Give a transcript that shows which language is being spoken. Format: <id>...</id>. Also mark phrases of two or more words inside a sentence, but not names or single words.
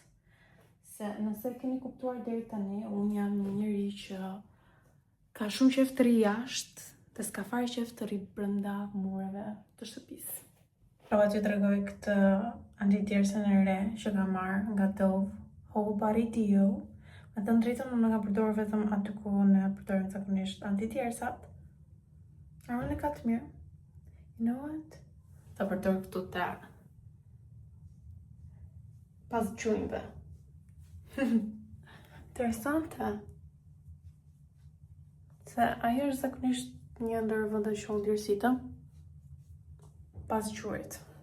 <sq>Se nëse keni kuptuar deri tani, unë jam një njeri që ka shumë qejf të ri jashtë, dhe s'ka fare qejf të ri brenda mureve të shtëpisë. Prova t'ju tregoj këtë anti-djersën e re që kam marrë nga Dove Whole Body Deo. Me të drejtën unë kam përdorur vetëm aty ku ne përdorim zakonisht anti-djersat. Aron e ka të mirë.</sq> <en>You know what?</en> <sq>Ta përdor këtu te pas gjunjve. Interesante. Se ajo është zakonisht një ndër vendet që unë djersita pas gjurit.</sq>